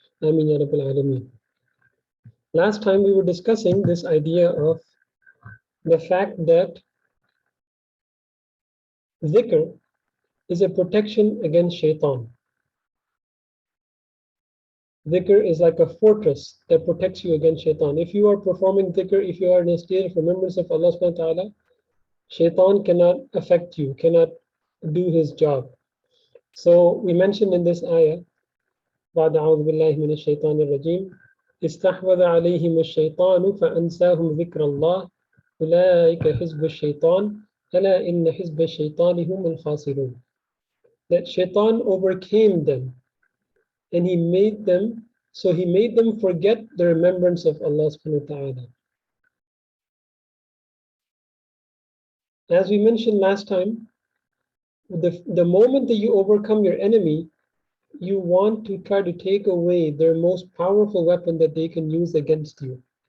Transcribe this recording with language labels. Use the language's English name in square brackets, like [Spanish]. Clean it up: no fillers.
[English] Ameen Ya Rabbil Alameen. Last time we were discussing this idea of the fact that dhikr is a protection against shaitan. Dhikr is like a fortress that protects you against shaitan. If you are performing dhikr, if you are in a state of remembrance of Allah subhanahu wa ta'ala, shaitan cannot affect you, cannot do his job. So we mentioned in this ayah, [Arabic] بعد أعوذ بالله من الشيطان الرجيم استحوذ عليهم الشيطان فأنساهم ذكر الله أولئك حزب الشيطان ألا إن حزب الشيطان هم الخاسرون. [English] That shaitan overcame them and he made them forget the remembrance of Allah subhanahu wa ta'ala. As we mentioned last time, the moment that you overcome your enemy, you want to try to take away their most powerful weapon that they can use against you.